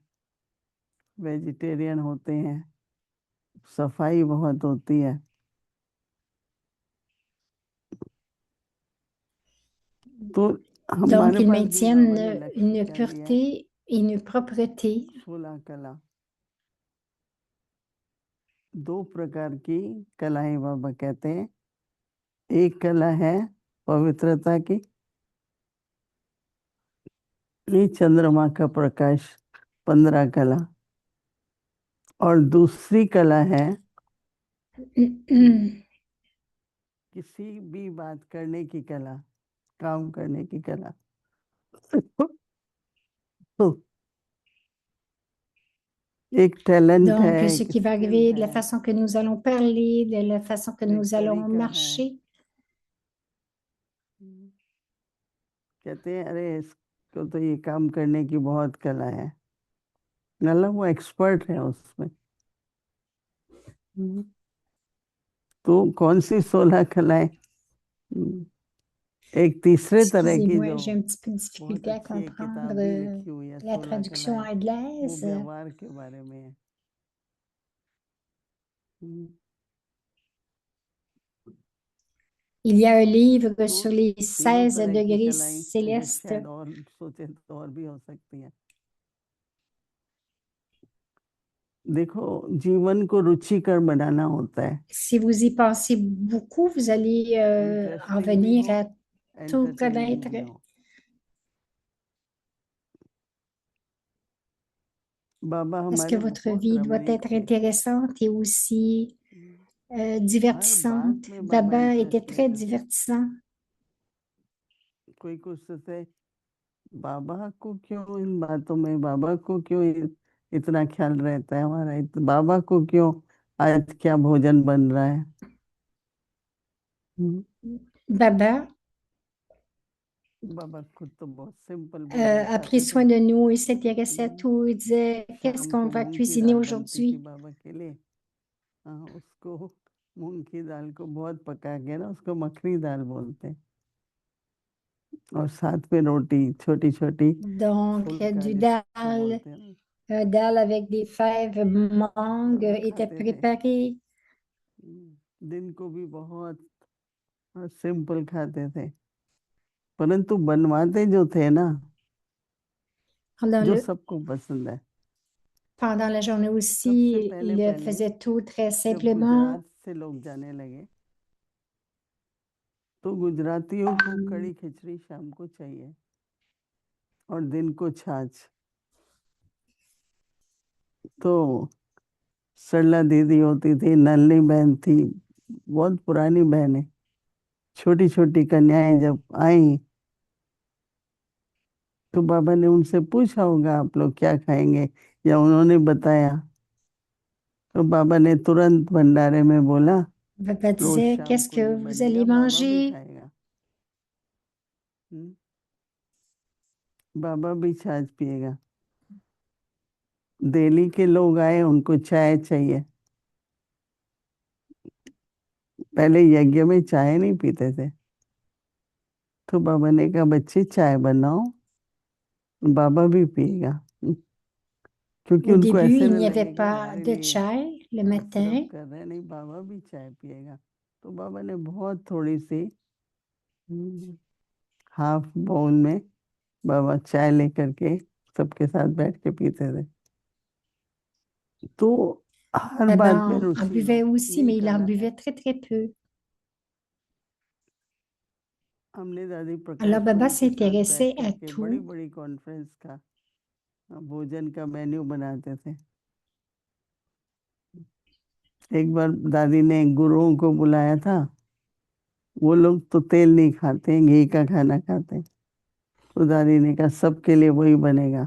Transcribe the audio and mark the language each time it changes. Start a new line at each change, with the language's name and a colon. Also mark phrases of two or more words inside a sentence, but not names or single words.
Hindi: वेजिटेरियन होते हैं, सफाई बहुत होती है। तो
French: donc
Hindi: हमारे
French: ils
Hindi: पास भी बाबा ने
French: maintiennent
Hindi: लक्ष्य
French: une
Hindi: क्या दिया है?
French: pureté et une propreté.
Hindi: 16 कला, 2 प्रकार की कलाएं बाबा कहते हैं। एक कला है पवित्रता की, ये चंद्रमा का प्रकाश 15 कला, और दूसरी कला है किसी भी बात करने की कला, काम करने की कला। तो एक टैलेंट
French: Donc,
Hindi: है,
French: ce
Hindi: एक
French: qui va
Hindi: स्किल
French: arriver, de la
Hindi: है,
French: façon que nous allons parler, de la façon que
Hindi: एक
French: nous allons
Hindi: तरीका है।
French: marcher.
Hindi: कहते हैं अरे इसको तो ये काम करने की बहुत कला है, मतलब वो एक्सपर्ट है उसमें। तो कौन सी 16 कलाएं? एक तीसरे तरह की
French: Excusez-moi,
Hindi: जो
French: j'ai un petit peu de
Hindi: बहुत
French: difficulté à
Hindi: अच्छी एक
French: comprendre
Hindi: किताब भी लिखी हुई है,
French: la 16 traduction
Hindi: कलाएं, वो
French: anglaise.
Hindi: व्यवहार के बारे में है।
French: Il y a un livre
Hindi: तो
French: sur les
Hindi: तीनों 16 तरह की
French: degrés
Hindi: कलाएं अगर
French: célestes.
Hindi: शायद और सोचे तो और भी हो सकती है। देखो, जीवन को रुचिकर बनाना होता है,
French: Si vous y pensez beaucoup, vous allez en
Hindi: इंटरेस्टिंग भी
French: venir
Hindi: हो,
French: à tout
Hindi: एंटरटेनिंग
French: connaître.
Hindi: भी हो। बाबा
French: Parce que
Hindi: हमारे
French: votre
Hindi: बहुत
French: vie doit
Hindi: रमणीक
French: être
Hindi: थे।
French: intéressante et aussi
Hindi: हर बात
French: divertissante.
Hindi: में बाबा
French: Baba était
Hindi: इंटरेस्ट
French: très
Hindi: लेते थे।
French: divertissant.
Hindi: कोई पूछते थे बाबा को क्यों इन बातों में, बाबा को क्यों इतना ख्याल रहता है हमारा, बाबा को क्यों आज क्या भोजन बन रहा है। Baba बाबा खुद तो बहुत सिंपल भोजन
French: a pris
Hindi: खाते थे।
French: soin de nous, il s'intéressait à tout. Il disait, qu'est-ce
Hindi: शाम
French: qu'on
Hindi: को
French: va
Hindi: मूंग की
French: cuisiner
Hindi: दाल बनती थी
French: aujourd'hui?
Hindi: बाबा के लिए। हाँ, उसको मूंग की दाल को बहुत पका के ना उसको मखनी दाल बोलते हैं, और साथ में रोटी छोटी छोटी
French: Donc,
Hindi: फुल्का
French: du
Hindi: जिसको
French: dal,
Hindi: बोलते हैं ना,
French: un dal avec des fèves mangue
Hindi: वो
French: était
Hindi: खाते थे।
French: préparé.
Hindi: दिन को भी बहुत सिंपल खाते थे, परंतु बनवाते जो थे ना,
French: Pendant
Hindi: जो
French: le,
Hindi: सबको पसंद है।
French: pendant la journée
Hindi: सबसे
French: aussi,
Hindi: पहले
French: il
Hindi: पहले
French: faisait tout très
Hindi: जब
French: simplement.
Hindi: गुजरात से लोग जाने लगे तो गुजरातियों को कड़ी खिचड़ी शाम को चाहिए और दिन को छाछ। तो सरला दीदी होती थी, नलनी बहन थी, बहुत पुरानी बहन है, छोटी छोटी कन्याएं जब आई तो बाबा ने उनसे पूछा होगा आप लोग क्या खाएंगे, या उन्होंने बताया, तो बाबा ने तुरंत भंडारे में बोला
French: Papa
Hindi: रोज
French: disait,
Hindi: शाम
French: qu'est-ce
Hindi: को ये
French: que vous
Hindi: बनेगा,
French: allez
Hindi: बाबा भी
French: manger?
Hindi: खाएगा। बाबा भी छाछ पिएगा। दिल्ली के लोग आए, उनको चाय चाहिए। पहले यज्ञ में चाय नहीं पीते थे, तो बाबा ने कहा बच्चे चाय बनाओ, बाबा भी पिएगा, क्योंकि
French: Au
Hindi: उनको
French: début,
Hindi: ऐसे
French: il
Hindi: न
French: n'y avait
Hindi: लगे कि
French: pas
Hindi: हमारे
French: de
Hindi: लिए
French: chai le
Hindi: सर्व
French: matin.
Hindi: कर रहे हैं, नहीं बाबा भी चाय पिएगा। तो बाबा ने बहुत थोड़ी सी
English: half bowl
Hindi: में बाबा चाय लेकर के सबके साथ बैठ के पीते थे। तो हर Baba बात में
French: en
Hindi: रुचि
French: buvait
Hindi: लो,
French: aussi,
Hindi: यही
French: mais il en
Hindi: कला है।
French: buvait très, très peu.
Hindi: हमने दादी
French: Alors,
Hindi: प्रकाश Baba मणि के साथ बैठ
French: s'intéressait à
Hindi: करके बड़ी
French: tout.
Hindi: बड़ी कॉन्फ्रेंस का भोजन का मेन्यू बनाते थे। एक बार दादी ने गुरुओं को बुलाया था। वो लोग तो तेल नहीं खाते हैं, घी का खाना खाते हैं। तो दादी ने कहा सबके लिए वही बनेगा।